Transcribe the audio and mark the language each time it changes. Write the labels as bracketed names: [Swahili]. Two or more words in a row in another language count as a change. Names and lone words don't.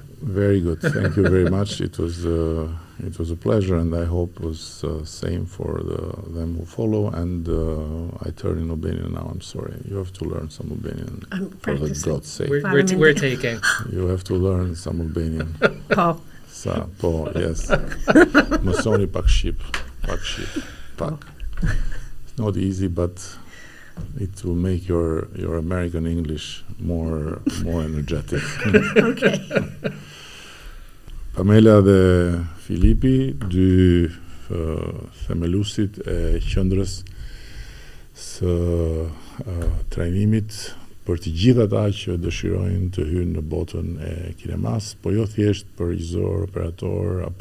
[English] Very good. Thank you very much. It was a pleasure, and I hope it was same for them who follow. And I turn in Albanian now. I'm sorry. You have to learn some Albanian. I'm For the practicing. God's sake, We're taking. you have to learn some Albanian. Paul. [Albanian] Sa po, yes. Mësoni pak shqip. Pak. [English] It's not easy, but it will make your American English more energetic. Okay. [Albanian] Pamela dhe Filipi, dy themelusit e qendrës së trajnimit për të gjithë ata që dëshirojnë të hyjnë në botën e kinemas, po jo thjesht për regjisor, operator